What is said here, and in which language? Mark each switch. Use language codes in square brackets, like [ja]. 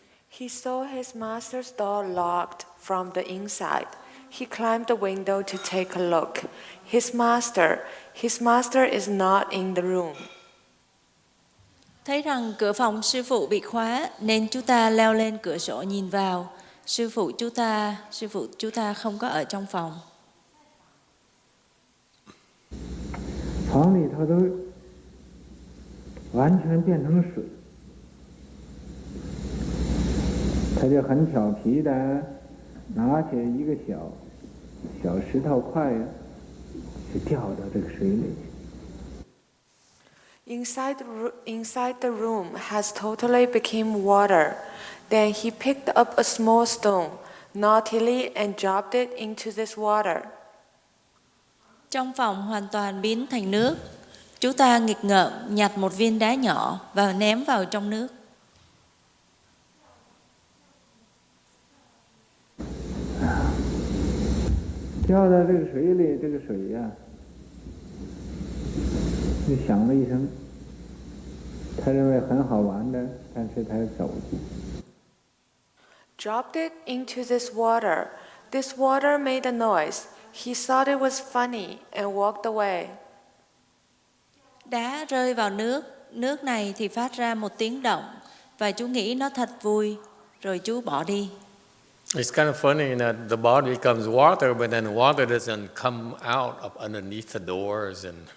[en] He saw his master's door locked from the inside. He climbed the window to take a look. His master is not in the room. [vi] Thấy rằng cửa phòng sư phụ bị khóa nên chú ta leo lên cửa sổ nhìn vào. Sư phụ chú ta không có ở trong phòng. [zh] 房里头都完全变成水，他就很调皮的拿起一个小石头块呀，就掉到这个水里去。 [en] Inside the room has totally become water. Then he picked up a small stone, naughtily, and dropped it into this water. [vi] Trong phòng hoàn toàn biến thành nước. Chú ta nghịch ngợm nhặt một viên đá nhỏ và ném vào trong nước. [zh] 掉到这个水里，这个水呀，就响了一声。他认为很好玩的，但是他走了。 [en] Dropped it into this water. This water made a noise. He thought it was funny and walked away. [vi] Đá rơi vào nước. Nước này thì phát ra một tiếng động. Và chú nghĩ nó thật vui. Rồi chú bỏ đi. [en] It's kind of funny that the body becomes water, but then water doesn't come out of underneath the doors and.